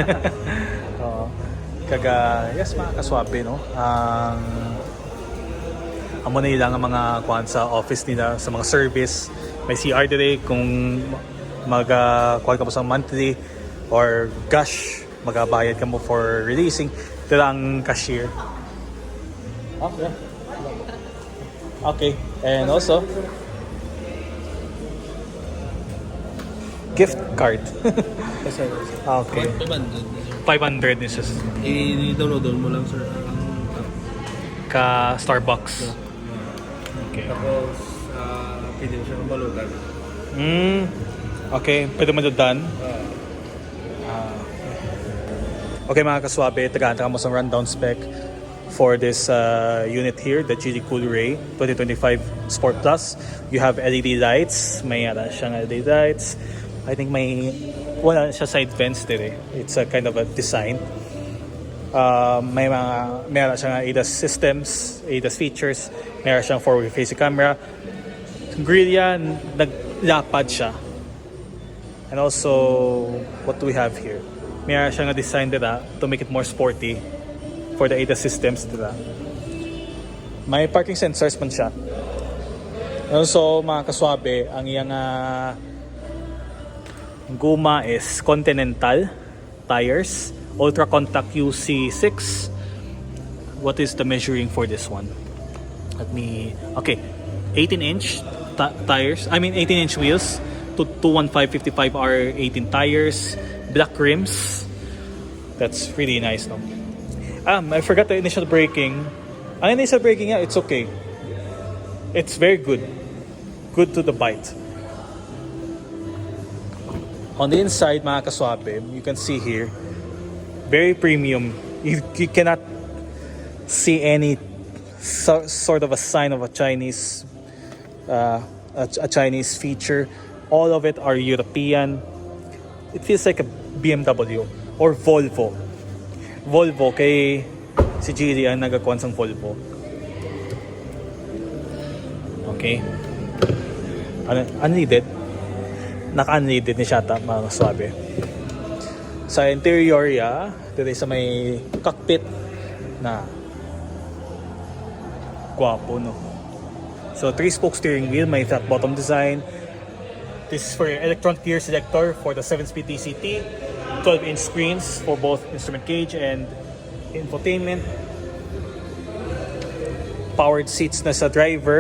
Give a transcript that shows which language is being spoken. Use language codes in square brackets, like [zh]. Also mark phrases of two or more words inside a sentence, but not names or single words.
[en] Yes, [hil] mga kaswabe, no? Amo na ilang ang mga kwan sa office nila, sa mga service. May CR dire kung mag-kwan ka mo sa [en] monthly or cash, [hil] magabayad ka mo [en] for releasing. [hil] Ito lang cashier. [en] Okay. And also, gift card. Okay. 500 is just [hil] I-download mo lang, sir, ang app. ka Starbucks. Okay. Tapos, pwede mo siya mabalutan. Okay, pwede madudan. Okay mga kaswabe, tagaan mo sa [en] rundown spec for this unit here, the Geely Coolray 2025 Sport Plus. You have LED lights, [hil] may siyang LED lights. I think wala siya [en] side vents [hil] dire. [en] It's a kind of a design. [tl] Meron siyang [en] ADAS systems, ADAS features. [tl] Meron siyang [en] forward-facing camera. [hil] Grilla, naglapad siya. [en] And also, what do we have here? [hil] Mayroon siya nga design dira [en] to make it more sporty for the ADAS systems [hil] dira. May parking sensors man siya. [en] And also, [hil] mga kaswabe, ang iyang guma is Continental tires, Ultra Contact UC6. [en] What is the measuring for this one? Okay, 18-inch tires. 18-inch wheels. To 215/55 are 18 tires, black rims. That's really nice, no? I forgot the initial braking. Ang initial braking, yeah, it's okay. It's very good. Good to the bite. On the inside, [hil] mga kaswabe, [en] you can see here, very premium. You cannot see any sort of a sign of a Chinese Chinese feature. All of it are European. It feels like a BMW or Volvo. Volvo, [hil] kay si Giri ang nagakuan sang Volvo. [en] Okay. Unleaded. [hil] Naka-unleaded ni Shata, mga swabe. Sa interior, [tl] dito sa may cockpit na guwapo, [hil] no? [en] So, 3-spoke steering wheel, may flat bottom design. This is for your electronic gear selector for the 7-speed DCT. 12-inch screens for both instrument gauge and infotainment. Powered seats [hil] na sa driver.